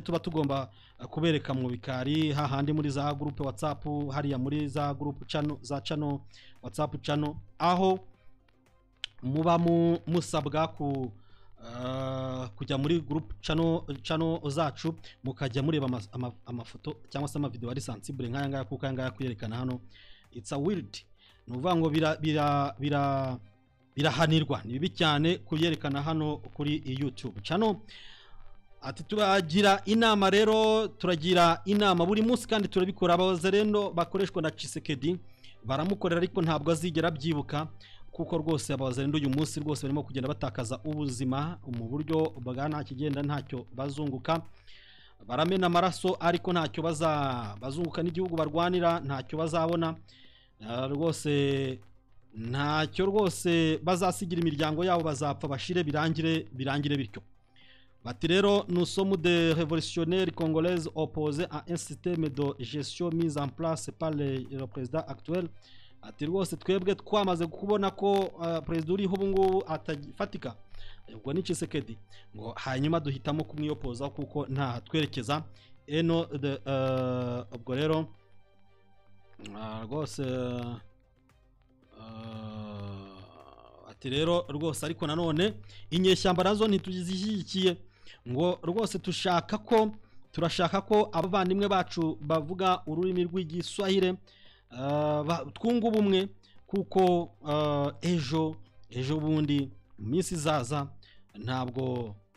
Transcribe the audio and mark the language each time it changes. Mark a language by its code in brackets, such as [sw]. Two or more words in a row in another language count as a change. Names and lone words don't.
[rw] tuba tugomba kubereka mu bikari hahandi muri za groupe WhatsApp hariya muri za groupe channel WhatsApp channel aho muba musabwa kujya muri [en] group channel [rw] zacu mukajya mureba amafoto cyangwa se amavideo ari sensible nk'aya ngaya kuko aya ngaya kuyerekana hano [en] it's a weird [rw] nuvuga ngo birahanirwa ni bibi cyane kuyerekana hano kuri YouTube channel. Ati turagira inama rero turagira inama buri munsi kandi turabikora abazarendo bakoreshwa na Tshisekedi baramukorera ariko ntabwo azigera byibuka kuko rwose abazarendo uyu munsi rwose barimo kugenda batakaza ubuzima mu buryo bwa nta kigenda ntacyo bazunguka baramena amaraso ariko ntacyo bazunguka n'igihugu barwanira ntacyo bazabona rwose ntacyo rwose bazasigira imiryango yabo bazapfa bashire birangire bityo. Bati rero [fr] nous sommes des révolutionnaires congolaises opposés à un système de gestion mis en place par le président actuel. [rw] Ati rwose twebwe twamaze kubona ko president uriho ubu ngubu atafatika ubwo ni Tshisekedi ngo hanyuma duhitamo kumwiyopoza kuko nta twerekeza eno ubwo rero rwose ati rero rwose ariko nanone inyeshyamba nazo ntituzishyigikiye ngo rwose turashaka ko abavandimwe bacu bavuga ururimi rw'igiswahili twunga ubumwe kuko ejo bundi mu minsi izaza ntabwo